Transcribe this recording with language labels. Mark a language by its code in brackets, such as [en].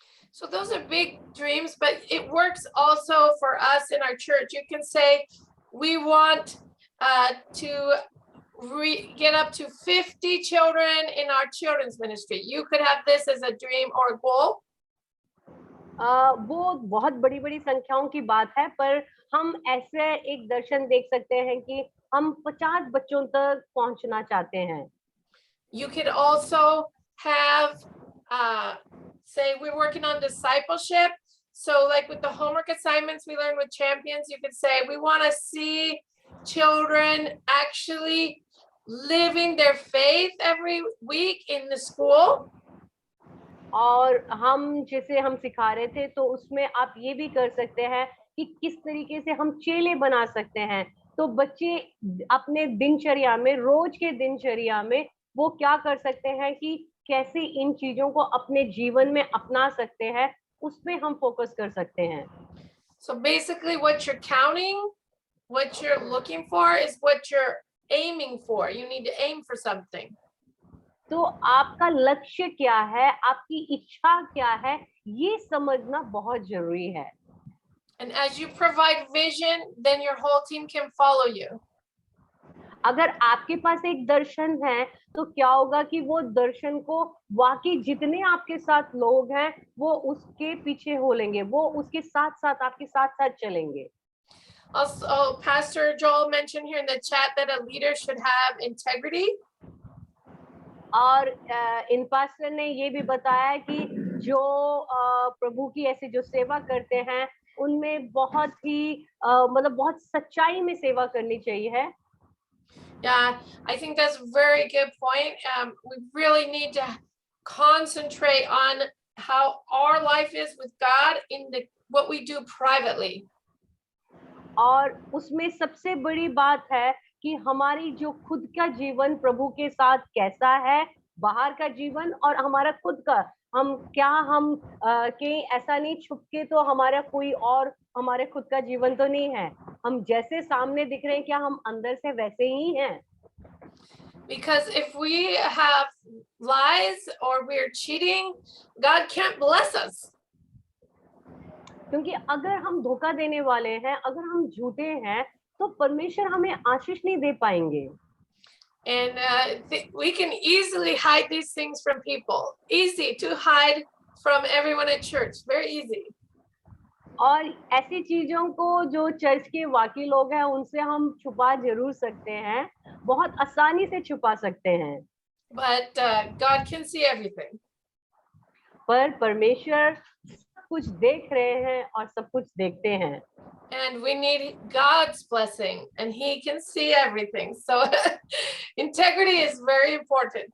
[en] So those are big dreams, but it works also for us in our church. You can say we want to get up to 50 children in our children's ministry. You could have this as a dream or a goal. [hi] वो बहुत बड़ी बड़ी संख्याओं की बात है, पर हम ऐसे एक दर्शन देख सकते हैं कि हम 50 बच्चों तक पहुंचना चाहते हैं। [en] You could also have say we're working on discipleship. So like with the homework assignments we learn with champions, you could say we want to see children actually living their faith every week in the school. [hi] और हम जैसे हम सिखा रहे थे, तो उसमें आप ये भी कर सकते हैं कि किस तरीके से हम चेले बना सकते हैं। तो बच्चे अपने दिनचर्या में, रोज के दिनचर्या में वो क्या कर सकते हैं कि कैसे इन चीजों को अपने जीवन में अपना सकते हैं, उसमें हम फोकस कर सकते हैं। [en] So basically what you're counting, what you're looking for is what you're aiming for. You need to aim for something. [hi] तो आपका लक्ष्य क्या है, आपकी इच्छा क्या है, ये समझना बहुत जरूरी है। [en] And as you provide vision, then your whole team can follow you. [hi] अगर आपके पास एक दर्शन है, तो क्या होगा कि वो दर्शन को वाकई जितने आपके साथ लोग हैं वो उसके पीछे हो लेंगे, वो उसके साथ साथ आपके साथ साथ चलेंगे। [en] Also, Pastor Joel mentioned here in the chat that a leader should have integrity. [hi] और इन पास्टर ने ये भी बताया कि जो प्रभु की ऐसी जो सेवा करते हैं उनमें बहुत ही मतलब बहुत सच्चाई में सेवा करनी चाहिए है। [en] Yeah, I think that's a very good point. We really need to concentrate on how our life is with God in what we do privately. [hi] और उसमें सबसे बड़ी बात है कि हमारी जो खुद का जीवन प्रभु के साथ कैसा है, बाहर का जीवन और हमारा खुद का, हम कहीं ऐसा नहीं छुप के तो हमारा कोई और हमारे खुद का जीवन तो नहीं है, हम जैसे सामने दिख रहे हैं क्या हम अंदर से वैसे ही हैं? [en] Because if we have lies or we're cheating, God can't bless us. [hi] क्योंकि अगर हम धोखा देने वाले हैं, अगर हम झूठे हैं, तो परमेश्वर हमें आशीष नहीं दे पाएंगे। [en] And we can easily hide these things from people. Easy to hide from everyone at church. Very easy. [hi] और ऐसी चीजों को जो चर्च के वाकई लोग हैं उनसे हम छुपा जरूर सकते हैं, बहुत आसानी से छुपा सकते हैं। [en] But God can see everything. [hi] पर परमेश्वर सब कुछ देख रहे हैं और सब कुछ देखते हैं। [en] And we need God's blessing, and He can see everything. So integrity is very important.